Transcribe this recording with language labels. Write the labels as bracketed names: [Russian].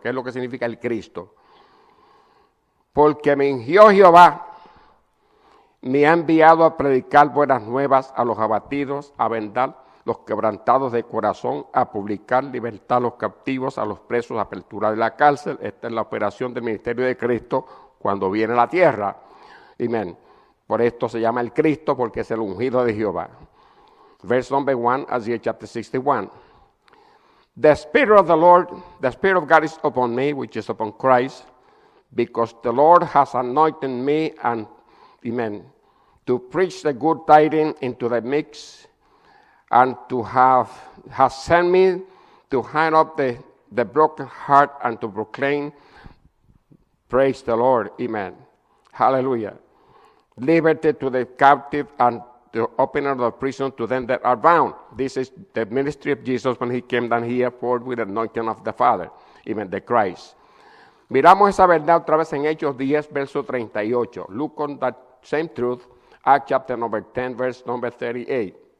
[Spanish] ¿Qué es lo que significa el Cristo? Porque me ungió Jehová, me ha enviado a predicar buenas nuevas a los abatidos, a vendar los quebrantados de corazón, a publicar libertad a los captivos, a los presos, apertura de la cárcel. Esta es la operación del ministerio de Cristo cuando viene a la tierra. Amén. Por esto se llama el Cristo, porque es el ungido de Jehová. [English] Verse number 1, Isaiah chapter 61. The Spirit of the Lord, the Spirit of God is upon me, which is upon Christ, because the Lord has anointed me, and amen, to preach the good tidings into the meek, and has sent me to hand up the broken heart, and to proclaim, praise the Lord, amen. Hallelujah. Liberty to the captive, and the opener of the prison to them that are bound. This is the ministry of Jesus when he came down here forward with the anointing of the Father, even the Christ. [Spanish] Miramos esa verdad otra vez en Hechos 10, verso 38. [English] Look on that same truth, Acts chapter number 10, verse number 38.